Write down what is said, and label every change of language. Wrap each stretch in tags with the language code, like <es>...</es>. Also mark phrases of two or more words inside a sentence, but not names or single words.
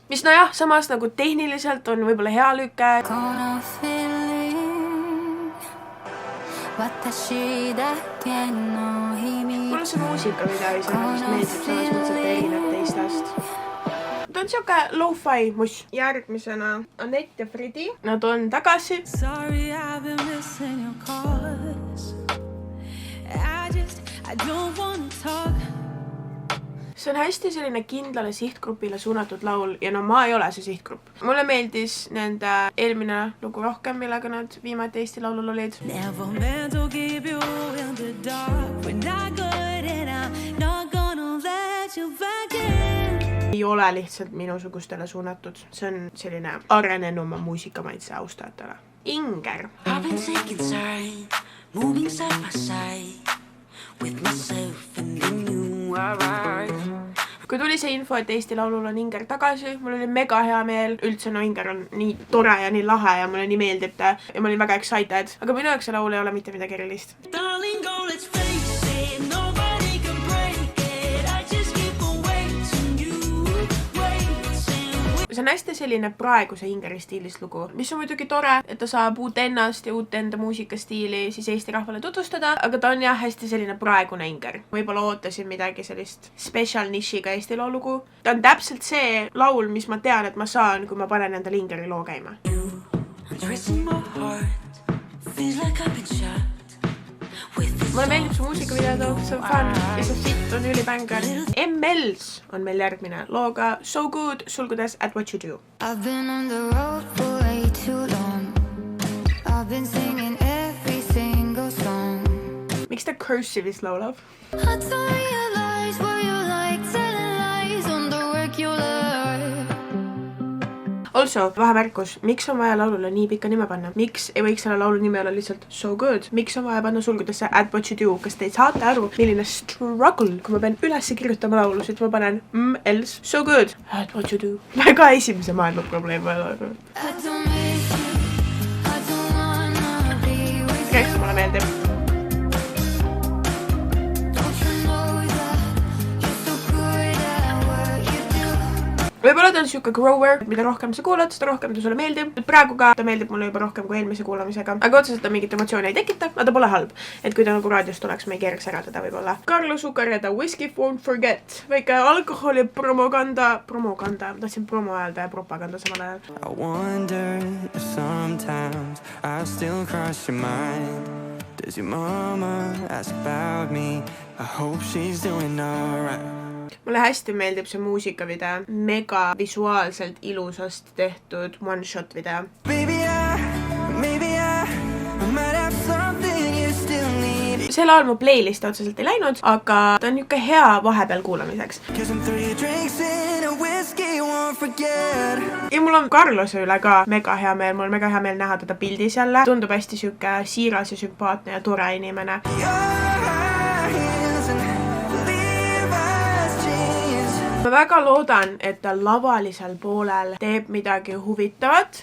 <et>Mis nojah, samas nagu tehniliselt on võib-olla hea lüke. Mulle see muusikavideo iseenesest meeldib selles mõttes, et erineb teistest. Ta on siuke lo-fi muss. Järgmisena Anett ja Fredi. Nad on tagasi.</et> <en>Sorry, I've been missing your calls. I don't wanna talk.</en> <et>See on hästi selline kindlale sihtgrupile suunatud laul ja no ma ei ole see sihtgrupp. Mulle meeldis nende eelmine lugu rohkem, millega nad viimati Eesti Laulul olid.</et> <en>Never meant to keep you in the dark. We're not good and I'm not gonna let you back in.</en> <et>Ei ole lihtsalt minusugustele suunatud. See on selline arenenuma muusikamaitse austajatele. Inger.</et> <en>I've been taking time, moving side by side with myself and then you arrive.</en> <et>Kui tuli see info, et Eesti Laulul on Inger tagasi, mul oli mega hea meel. Üldse no Inger on nii tore ja nii lahe ja mulle nii meeldib ta ja ma olin väga excited. Aga minu jaoks see laul ei ole mitte midagi erilist.</et> <en>Darling, go, let's face it, nobody can break it. I just keep on waiting, you waiting.</en> <et>See on hästi selline praeguse Ingeri stiilis lugu, mis on muidugi tore, et ta saab uut ennast ja uut enda muusikastiili siis Eesti rahvale tutvustada, aga ta on jah hästi selline praegune Inger. Võib-olla ootasin midagi sellist special nišiga Eesti Laulugu. Ta on täpselt see laul, mis ma tean, et ma saan, kui ma panen endale Ingeri loo käima.</et> <en>I'm dressing my heart, feels like I've been shot.</en> <et>Mulle meeldib su muusikavideo, see on fun, see fit on ülibängar. MLs on meil järgmine looga So Good, sulgudes At What You Do.</et> <en>I've been on the road for way too long. I've been singing every single song.</en> <et>Miks ta cursive'is laulab?</et> <en>I don't realize what you like, telling lies on the work you learn.</en> <et>Also, vahemärkus, miks on vaja laulule nii pikka nime panna? Miks ei võiks selle laulu nime olla lihtsalt So Good? Miks on vaja panna sulgudesse At What You Do? Kas te saate aru, milline struggle, kui ma pean üles kirjutama laulu, siis ma panen else So Good At What You Do. Väga esimese maailma probleem vaja.</et> <en>I don't miss you. I don't wanna be with you.</en> <et>Kes mulle meeldib?</et> <en>Don't you know that you're so good at what you do?</en> <et>Võib-olla ta on siuke grower, mida rohkem sa kuulad, seda rohkem ta sulle meeldib. Praegu ka ta meeldib mulle juba rohkem kui eelmise kuulamisega. Aga otseselt ta mingit emotsiooni ei tekita, aga ta pole halb. Et kui ta nagu raadiost oleks, ma ei keeraks ära teda võib-olla. Carlos Ukar ja ta Whiskey Won't Forget. Väike alkoholi promoganda. Tahtsin promo öelda ja propaganda samal ajal.</et> <en>I wonder if sometimes I still cross your mind. Does your mama ask about me? I hope she's doing alright.</en> <et>Mulle hästi meeldib see muusikavideo. Mega visuaalselt ilusasti tehtud one-shot video.</et> <en>Maybe I might have something you still need.</en> <et>See laul mu playlisti otseselt ei läinud, aga ta on niuke hea vahepeal kuulamiseks.</et> <en>'Cause I'm 3 drinks in a whiskey, won't forget.</en> <et>Ja mul on Carlose üle ka mega hea meel. Mul on mega hea meel näha teda pildis jälle. Tundub hästi siuke siiras ja sümpaatne ja tore inimene. Ma väga loodan, et ta lavalisel poolel teeb midagi huvitavat.</et>